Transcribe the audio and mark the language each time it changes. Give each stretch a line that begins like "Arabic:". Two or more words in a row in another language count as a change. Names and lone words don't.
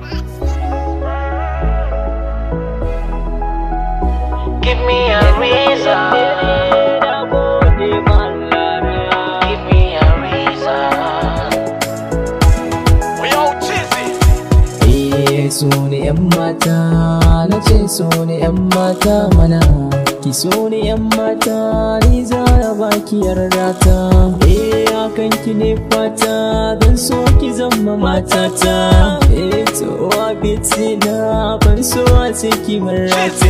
English: Give me a reason. Give me a reason. Yo, Chizzy.
Hausa: So ne yan mata, na ce so ne yan mata mana. Ki so ne yan mata, ni za na baki yarda ta. Hakan ki ne fata, don so ki zama matata. To abiti na ban so a ciki marata.